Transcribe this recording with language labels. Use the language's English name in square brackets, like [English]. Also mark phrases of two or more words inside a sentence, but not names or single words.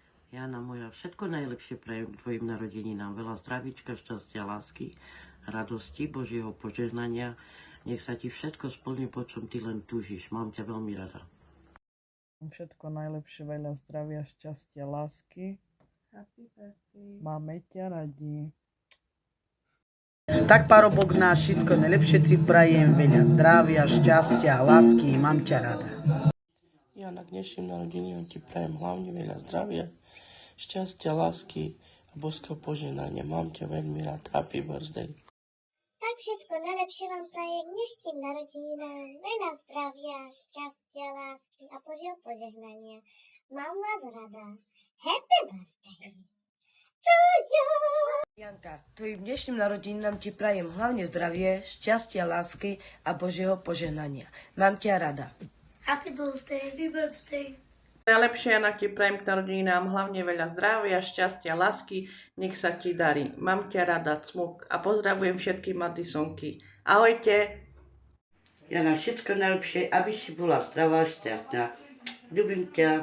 [Slovak] Jana moja, všetko najlepšie prajem k tvojim narodeninám. Veľa zdravíčka, šťastia, lásky, radosti, Božieho požehnania. Nech sa ti všetko splní, po čom ty len túžiš. Mám ťa veľmi rada. Všetko najlepšie, veľa zdravia, šťastia, lásky. [English] Happy birthday. [Slovak] Máme ťa radi. Tak parobok náš, všetko najlepšie ti prajem, veľa zdravia, šťastia, lásky, mám ťa rada. Ja na dnešným narodeninám ti prajem hlavne veľa zdravia, šťastia, lásky a božského požehnania. Mám ťa veľmi rád. [English] Happy birthday. [Slovak] Tak všetko najlepšie vám prajem dnešným narodeninám. Veľa zdravia, šťastia, lásky a Božieho požehnania. Mám vás rada. [English] Happy birthday. To you. [Slovak] Janka, tvojim dnešným narodeninám ti prajem hlavne zdravie, šťastia, lásky a Božieho požehnania. Mám ťa rada. [English] Happy birthday. Happy birthday. [Slovak] Najlepšie, Jana, ti prajem k narodeninám hlavne veľa zdravia, šťastia, lásky, nech sa ti darí. Mám ťa rada, cmuk, a pozdravujem všetky Madisonky. Ahojte. Jana, všetko najlepšie, aby si bola zdravá, šťastná. Ľubím ťa.